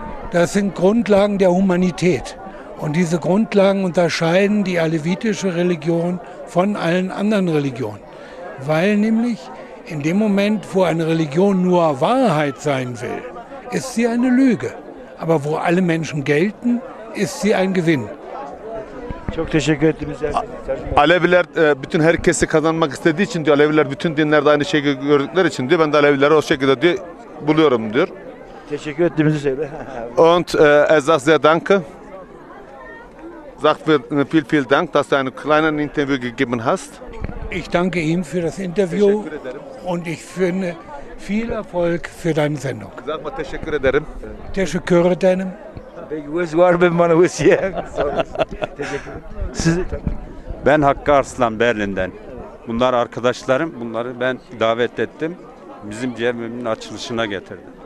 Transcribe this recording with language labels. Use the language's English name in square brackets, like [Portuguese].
[German] Das sind Grundlagen der Humanität. Und diese Grundlagen unterscheiden die alevitische Religion von allen anderen Religionen. Weil nämlich in dem Moment, wo eine Religion nur Wahrheit sein will, ist sie eine Lüge. Aber wo alle Menschen gelten, ist sie ein Gewinn. [Turkish] Çok teşekkür ettim. Aleviler bütün herkesi kazanmak istediği için diyor. Aleviler bütün dinlerde aynı şeyi gördükleri için diyor. Ben de Alevileri o şekilde diyor buluyorum diyor. Teşekkür ettiğimizi söyle. [German] Und er sagt sehr danke. Sagt vielen Dank, dass du ein kleines Interview gegeben hast. Ich danke ihm für das Interview und ich finde viel Erfolg für deine Sendung. Sag mal [Turkish] teşekkür ederim. Teşekkür ederim. Peki var ben bana Teşekkür ederim. Ben Hakkı Arslan Berlin'den. Bunlar arkadaşlarım. Bunları ben davet ettim. Bizim cemevimin açılışına getirdim.